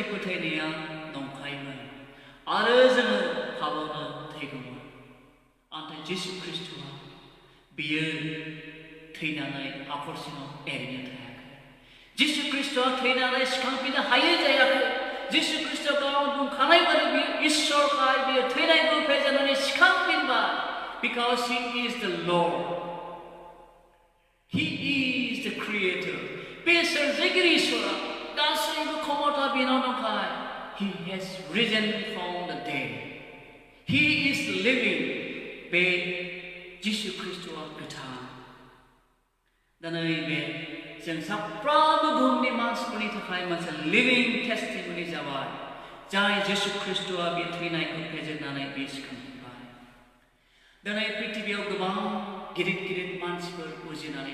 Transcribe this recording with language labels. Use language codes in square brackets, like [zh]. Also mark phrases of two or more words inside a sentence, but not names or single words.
[brx] फोथायनाया नंखायमोन आरो जोङो हाबावनो थैगौमोन नाथाय जिसु ख्रीष्टआ बियो थैनानै हाखरसिङाव एरैनो थायाखै जिसु ख्रीष्टआ थैनानै सिखांफिननो हायै जायाखै जिसु ख्रीष्टआ गाव बुंखानाय बायदि बियो इसोरखाय बियो थैनायखौ फेजेननानै सिखांफिनबाय [en] because he is the Lord he is the creator [brx] बे सोरजिगिरि इसोरा गासैबो क्षमता बिनाव दंखाय [en] he has risen from the dead he is living [brx] बे जिसु ख्रीष्टआ गोथां दिनै बे जों साफ्रोमबो बुहुमनि मानसिफोरनि थाखाय मोनसे [en] living testimony [brx] जाबाय जाय जिसु ख्रीष्टआ बे थैनायखौ फेजेननानै बे सिखांफिनबाय दिनै पृथिबियाव गोबां गिदिर गिदिर मानसिफोर उजिनानै